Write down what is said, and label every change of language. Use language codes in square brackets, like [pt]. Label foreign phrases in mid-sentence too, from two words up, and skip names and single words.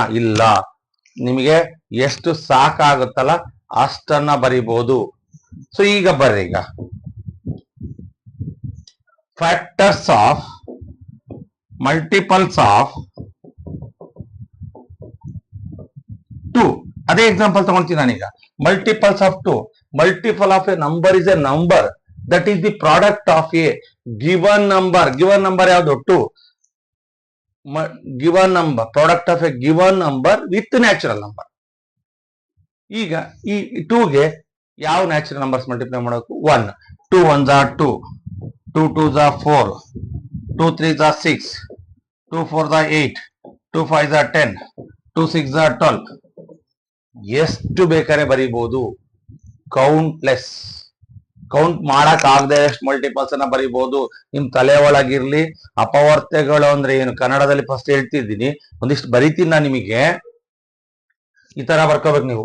[kn] ಇಲ್ಲ, ನಿಮಗೆ ಎಷ್ಟು ಸಾಕಾಗುತ್ತಲ್ಲ ಅಷ್ಟನ್ನ ಬರೀಬಹುದು. ಸೊ ಈಗ ಬರ್ರಿ, ಈಗ [en] factors of multiples of 2. [kn] ಅದೇ ಎಕ್ಸಾಂಪಲ್ ತಗೊಳ್ತೀನಿ ನಾನೀಗ. [en] multiples of 2. Multiple of a number is a number that is the product of a given number. Given number ಯಾವುದು? 2. Given number, product of a given number with natural number. [kn] ಈಗ ಈ 2ಗೆ ಯಾವ [en] natural numbers multiply [kn] ಮಾಡಬೇಕು? 1. [en] 2 1s are 2, 2 2s are 4, 2 3s are 6, 2 4s are 8, 2 5s are 10, 2 6s are 12. [kn] ಎಷ್ಟು ಬೇಕಾದ್ರೆ ಬರೀಬಹುದು. ಕೌಂಟ್ಲೆಸ್. ಕೌಂಟ್ ಮಾಡಕ್ ಆಗದೆ ಎಷ್ಟು ಮಲ್ಟಿಪಲ್ಸ್ ಅನ್ನ ಬರೀಬಹುದು. ನಿಮ್ ತಲೆ ಒಳಗಿರ್ಲಿ ಅಪವರ್ತ್ಯಗಳು ಅಂದ್ರೆ ಏನು. ಕನ್ನಡದಲ್ಲಿ ಫಸ್ಟ್ ಹೇಳ್ತಿದ್ದೀನಿ, ಒಂದಿಷ್ಟು ಬರೀತೀನಿ ನಾನು ನಿಮಗೆ. ಈ ತರ ಬರ್ಕೋಬೇಕು ನೀವು.